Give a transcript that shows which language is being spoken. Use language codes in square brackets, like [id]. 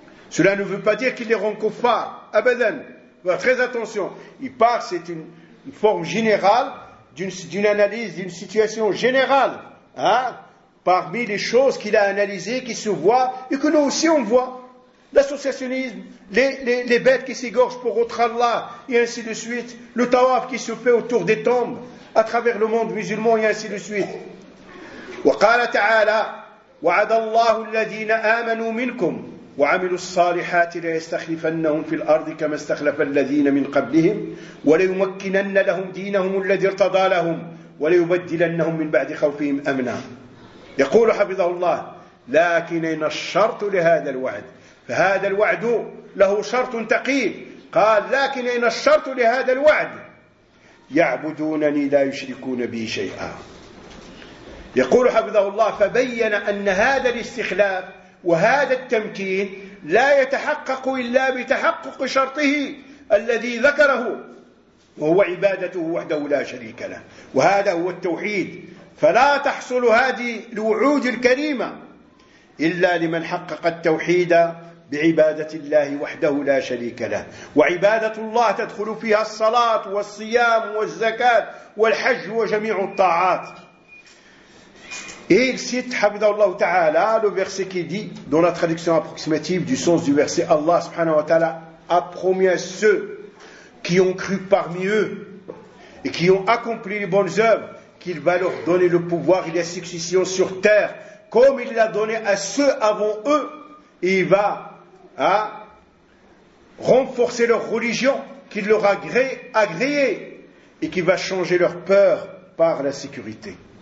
[fr] Cela ne veut pas dire qu'ils ne seront kuffar. Abadan, très attention, il part, c'est une forme générale d'une analyse, d'une situation générale, hein, parmi les choses qu'il a analysées, qui se voient, et que nous aussi on voit. L'associationnisme, les bêtes qui s'égorgent pour autre Allah, et ainsi de suite, le tawaf qui se fait autour des tombes, à travers le monde musulman, et ainsi de suite. [ar] Wa qala ta'ala, wa'ada Allahu alladhina amanu minkum, وعملوا الصالحات ليستخلفنهم في الأرض كما استخلف الذين من قبلهم وليمكنن لهم دينهم الذي ارتضى لهم وليبدلنهم من بعد خوفهم أمنا. يقول حفظه الله لكن إن الشرط لهذا الوعد, فهذا الوعد له شرط ثقيل, قال لكن إن الشرط لهذا الوعد يعبدونني لا يشركون بي شيئا. يقول حفظه الله فبين أن هذا الاستخلاف وهذا التمكين لا يتحقق إلا بتحقق شرطه الذي ذكره, وهو عبادته وحده لا شريك له, وهذا هو التوحيد. فلا تحصل هذه الوعود الكريمة إلا لمن حقق التوحيد بعبادة الله وحده لا شريك له. وعبادة الله تدخل فيها الصلاة والصيام والزكاة والحج وجميع الطاعات. [fr] Et il cite, Habibullah Ta'ala, le verset qui dit, dans la traduction approximative du sens du verset, Allah [ar] subhanahu wa ta'ala [fr] a promis à ceux qui ont cru parmi eux et qui ont accompli les bonnes œuvres qu'il va leur donner le pouvoir et la succession sur terre, comme il l'a donné à ceux avant eux, et il va renforcer leur religion, qu'il leur agréé, et qu'il va changer leur peur par la sécurité.